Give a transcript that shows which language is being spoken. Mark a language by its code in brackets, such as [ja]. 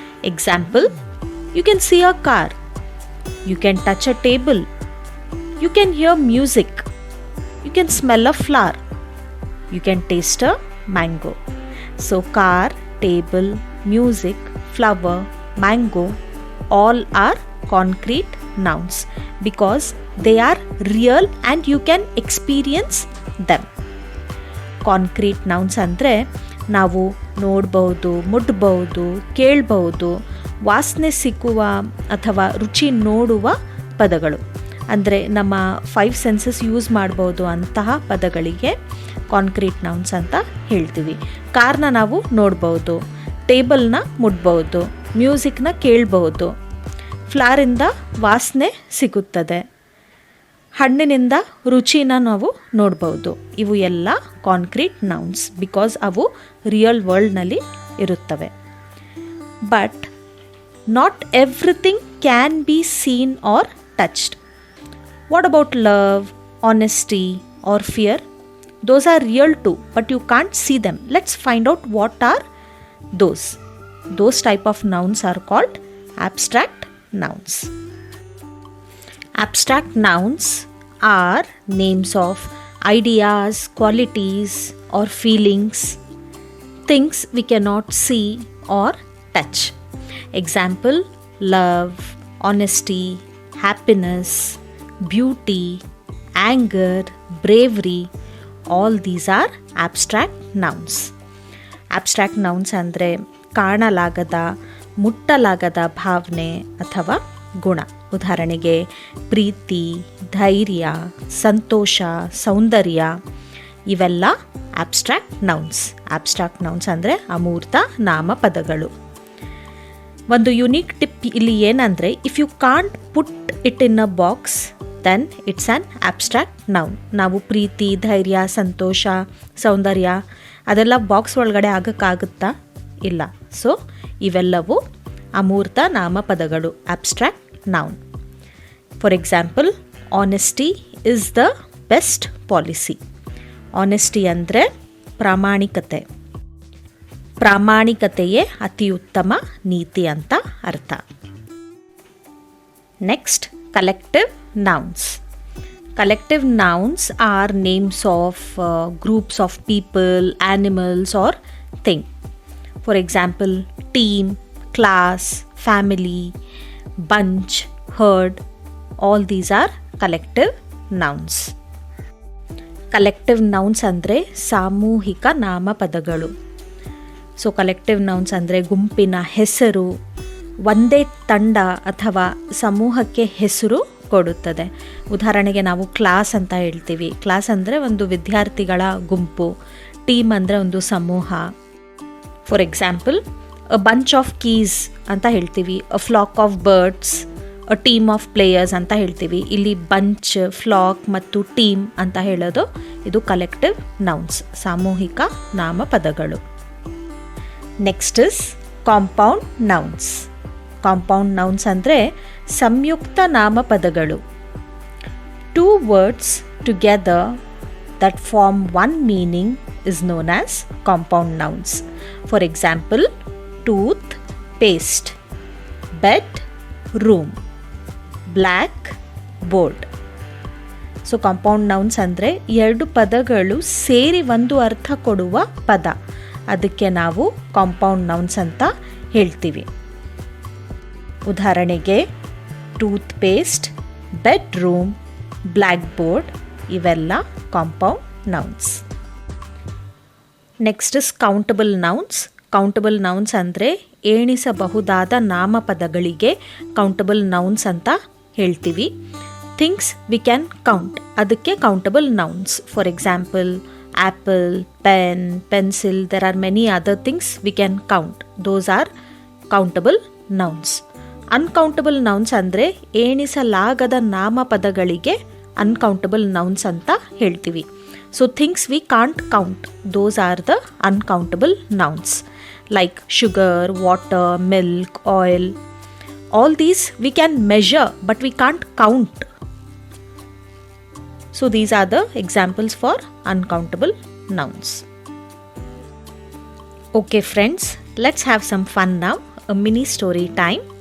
[en] Example: you can see a car, you can touch a table, you can hear music, you can smell a flower, you can taste a mango. So car, table, music, flower, mango, all are concrete nouns because they are real and you can experience them. [kn] Concrete nouns ಅಂದರೆ ನಾವು ನೋಡ್ಬೋದು, ಮುಟ್ಬೋದು, ಕೇಳ್ಬೋದು, ವಾಸನೆ ಸಿಕ್ಕುವ ಅಥವಾ ರುಚಿ ನೋಡುವ ಪದಗಳು. ಅಂದರೆ ನಮ್ಮ 5 ಸೆನ್ಸಸ್ ಯೂಸ್ ಮಾಡ್ಬೋದು ಅಂತಹ ಪದಗಳಿಗೆ ಕಾಂಕ್ರೀಟ್ ನೌನ್ಸ್ ಅಂತ ಹೇಳ್ತೀವಿ. ಕಾರ್ನ ನಾವು ನೋಡ್ಬೋದು, ಟೇಬಲ್ನ ಮುಟ್ಬೋದು, ಮ್ಯೂಸಿಕ್ನ ಕೇಳ್ಬೋದು, ಫ್ಲವರಿಂದ ವಾಸನೆ ಸಿಗುತ್ತದೆ, ಹಣ್ಣಿನಿಂದ ರುಚಿನ ನಾವು ನೋಡ್ಬೋದು. ಇವು ಎಲ್ಲ ಕಾಂಕ್ರೀಟ್ ನೌನ್ಸ್ ಬಿಕಾಸ್ ಅವು ರಿಯಲ್ ವರ್ಲ್ಡ್ನಲ್ಲಿ ಇರುತ್ತವೆ. [en] But not everything can be seen or touched. What about love, honesty or fear? Those are real too, but you can't see them. Let's find out what are those. Those type of nouns are called abstract nouns. Abstract nouns are names of ideas, qualities or feelings, things we cannot see or touch. Example: love, honesty, happiness, beauty, anger, bravery. All these are abstract nouns. [kn] Abstract nouns ಅಂದರೆ ಕಾಣಲಾಗದ, ಮುಟ್ಟಲಾಗದ ಭಾವನೆ ಅಥವಾ ಗುಣ. ಉದಾಹರಣೆಗೆ ಪ್ರೀತಿ, ಧೈರ್ಯ, ಸಂತೋಷ, ಸೌಂದರ್ಯ, ಇವೆಲ್ಲ abstract nouns. Abstract nouns ಅಂದರೆ ಅಮೂರ್ತ ನಾಮಪದಗಳು. ಒಂದು ಯುನೀಕ್ ಟಿಪ್ ಇಲ್ಲಿ ಏನಂದರೆ, [en] If you can't put it in a box then it's an abstract noun. [kn] ನಾವು ಪ್ರೀತಿ, ಧೈರ್ಯ, ಸಂತೋಷ, ಸೌಂದರ್ಯ ಅದೆಲ್ಲ ಬಾಕ್ಸ್ ಒಳಗಡೆ ಆಗೋಕ್ಕಾಗುತ್ತಾ? ಇಲ್ಲ. ಸೊ ಇವೆಲ್ಲವೂ ಅಮೂರ್ತ ನಾಮಪದಗಳು, abstract noun. [en] For example, honesty is the best policy. [kn] Honesty ಅಂದರೆ ಪ್ರಾಮಾಣಿಕತೆ. ಪ್ರಾಮಾಣಿಕತೆಯೇ ಅತಿ ಉತ್ತಮ ನೀತಿ ಅಂತ ಅರ್ಥ. [en] Next, collective nouns. Collective nouns are names of groups of people, animals or thing. For example, team, class, family, bunch, herd, all these are collective nouns. [kn] Collective nouns ಅಂದರೆ ಸಾಮೂಹಿಕ ನಾಮಪದಗಳು. So collective nouns ಅಂದರೆ ಗುಂಪಿನ ಹೆಸರು, ಒಂದೇ ತಂಡ ಅಥವಾ ಸಮೂಹಕ್ಕೆ ಹೆಸರು ಕೊಡುತ್ತದೆ. ಉದಾಹರಣೆಗೆ ನಾವು ಕ್ಲಾಸ್ ಅಂತ ಹೇಳ್ತೀವಿ. ಕ್ಲಾಸ್ ಅಂದರೆ ಒಂದು ವಿದ್ಯಾರ್ಥಿಗಳ ಗುಂಪು. ಟೀಮ್ ಅಂದರೆ ಒಂದು ಸಮೂಹ. [en] for example, a bunch of keys [kn] ಅಂತ ಹೇಳ್ತೀವಿ, [en] A flock of birds, a team of players ಅಂತ ಹೇಳ್ತೀವಿ. [kn] ಇಲ್ಲಿ ಬಂಚ್, ಫ್ಲಾಕ್ ಮತ್ತು ಟೀಮ್ ಅಂತ ಹೇಳೋದು ಇದು ಕಲೆಕ್ಟಿವ್ ನೌನ್ಸ್, ಸಾಮೂಹಿಕ ನಾಮಪದಗಳು. [en] Next is compound nouns. Compound nouns [kn] ಅಂದರೆ ಸಂಯುಕ್ತ ನಾಮಪದಗಳು. [en] 2 words together that form one meaning is known as compound nouns. For example, tooth, paste, bed, room, black, board. [kn] So compound nouns ಅಂದರೆ 2 ಪದಗಳು ಸೇರಿ ಒಂದು ಅರ್ಥ ಕೊಡುವ ಪದ. ಅದಕ್ಕೆ ನಾವು ಕಾಂಪೌಂಡ್ ನೌನ್ಸ್ ಅಂತ ಹೇಳ್ತೀವಿ. ಉದಾಹರಣೆಗೆ tooth paste, bedroom, black board ಇವೆಲ್ಲ compound nouns. [en] Next is countable nouns. Countable nouns [kn] ಅಂದರೆ ಎಣಿಸಬಹುದಾದ ನಾಮಪದಗಳಿಗೆ [en] countable nouns [kn] ಅಂತ ಹೇಳ್ತೀವಿ. [en] things we can count, [kn] ಅದಕ್ಕೆ [en] Countable nouns. For example apple, pen, pencil, there are many other things we can count. Those are countable nouns. Uncountable nouns [kn] ಅಂದರೆ ಎಣಿಸಲಾಗದ ನಾಮಪದಗಳಿಗೆ [en] uncountable nouns [kn] ಅಂತ ಹೇಳ್ತೀವಿ. [en] So things we can't count, those are the uncountable nouns. Like sugar, water, milk, oil. All these we can measure but we can't count. So these are the examples for uncountable nouns. Okay friends, let's have some fun now. A mini story time.